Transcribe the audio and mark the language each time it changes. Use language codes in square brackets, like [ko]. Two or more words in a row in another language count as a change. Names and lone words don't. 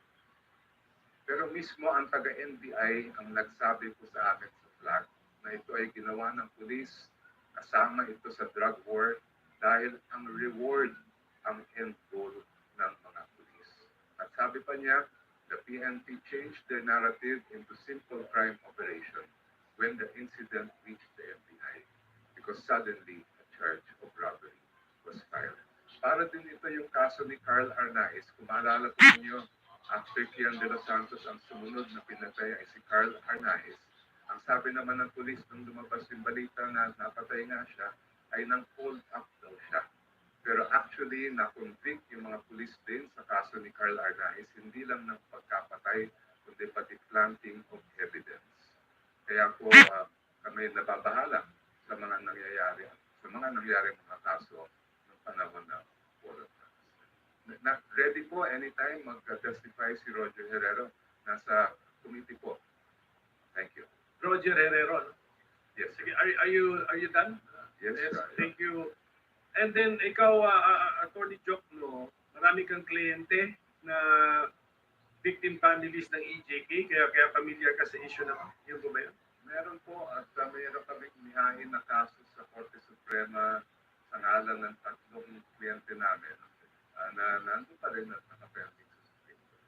[tl] Pero mismo ang taga-NBI ang nagsabi po sa amin sa flag na ito ay ginawa ng pulis, kasama ito sa [en] drug war [tl] dahil ang reward ang [en] end goal [tl] ng mga pulis. At sabi pa niya, [en] the PNP changed their narrative into simple crime operation when the incident reached the NBI because suddenly a charge of robbery was filed. [tl] Para din ito yung kaso ni Carl Arnaiz. Kung maalala po ninyo, after Kian de los Santos, ang sumunod na pinatay ay si Carl Arnaiz. Ang sabi naman ng pulis nung lumabas yung balita na napatay nga siya, ay nang hold up daw siya. Pero actually, na-convict yung mga pulis din sa kaso ni Carl Arnaiz, hindi lang ng pagkapatay, kundi pati [en] planting of evidence. [tl] Kaya po kami nababahala sa mga nangyayari mga kaso ng panahon na war. Ready po anytime mag-testify si Roger Herrero. Nasa committee po. [en] Thank you. Roger Herrero. Yes. Sige, are you done? Yes, Thank you. [tl] And then ikaw, Attorney Jokno, marami kang kliyente na [en] victim families [tl] ng EJK, kaya familiar ka sa issue na yun po ba yun? Meron po at meron kami inihain na kaso sa Korte Suprema sa ngalan ng 3 kliyente namin na nandun pa rin at nakapending sa [en] Supreme Court.